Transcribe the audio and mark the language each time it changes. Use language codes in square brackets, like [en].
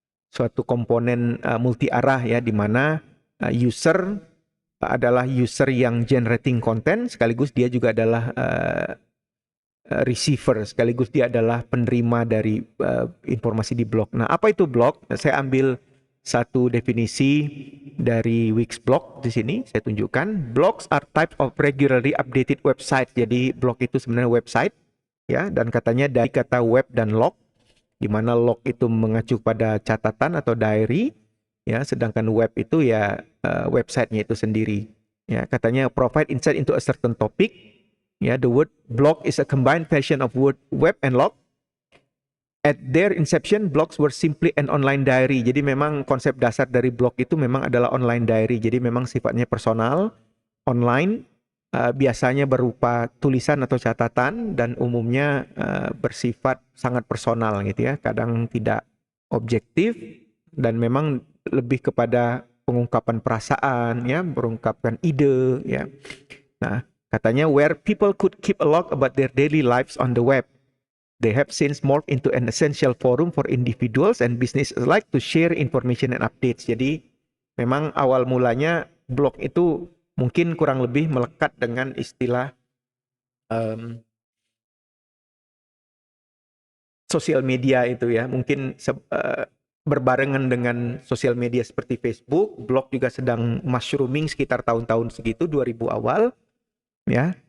[id] suatu komponen multi arah ya, di mana user adalah user yang [en] generating content, [id] sekaligus dia juga adalah receiver, sekaligus dia adalah penerima dari informasi di blog. Nah, apa itu blog? Saya ambil satu definisi dari Wixblog di sini, saya tunjukkan. [en] Blogs are types of regularly updated website. [id] Jadi blog itu sebenarnya website ya, dan katanya dari kata web dan log, di mana log itu mengacu pada catatan atau diary ya, sedangkan web itu ya websitenya itu sendiri. Ya, katanya [en] provide insight into a certain topic. Ya, the word blog is a combined version of word web and log. At their inception, blogs were simply an online diary. [id] Jadi memang konsep dasar dari blog itu memang adalah online diary. Jadi memang sifatnya personal, online, biasanya berupa tulisan atau catatan, dan umumnya bersifat sangat personal gitu ya. Kadang tidak objektif, dan memang lebih kepada pengungkapan perasaan ya, mengungkapkan ide ya. Nah, katanya [en] where people could keep a log about their daily lives on the web. They have since morphed into an essential forum for individuals and business alike to share information and updates. [id] Jadi memang awal mulanya blog itu mungkin kurang lebih melekat dengan istilah sosial media itu ya. Mungkin berbarengan dengan sosial media seperti Facebook, blog juga sedang mushrooming sekitar tahun-tahun segitu, 2000 awal ya.